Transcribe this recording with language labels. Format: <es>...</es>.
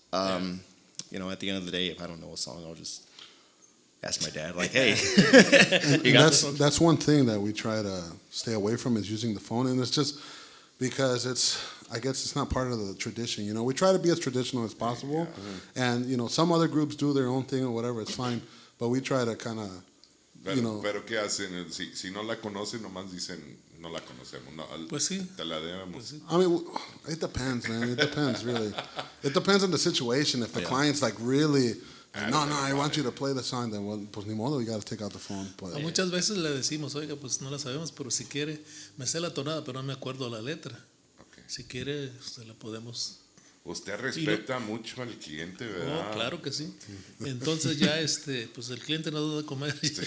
<en>At the end of the day, if I don't know a song, I'll just ask my dad, like, hey, you got this one? That's one thing that we try to stay away from is using the phone, and it's just because I guess it's not part of the tradition. We try to be as traditional as possible, and some other groups do their own thing or whatever. It's fine, but we try to kind of,</en> <es>Pero ¿qué hacen? Si no la conocen, nomás dicen, no la conocemos. No, Pues sí. Te la debemos. Pues sí.</es> <en>I mean, it depends, man. It depends, really. It depends on the situation. If the client's like really, no, I want you to play the song, then well,</en> <es>pues ni modo,</es> <en>you got to take out the phone. But,</en> <es>Muchas veces le decimos, oiga, pues no la sabemos, pero si quiere, me sé la tonada, pero no me acuerdo la letra. Okay. Si quiere, se la podemos. Usted respeta mucho al cliente, ¿verdad? Oh, claro que sí. Entonces ya, pues el cliente no duda comer.</es>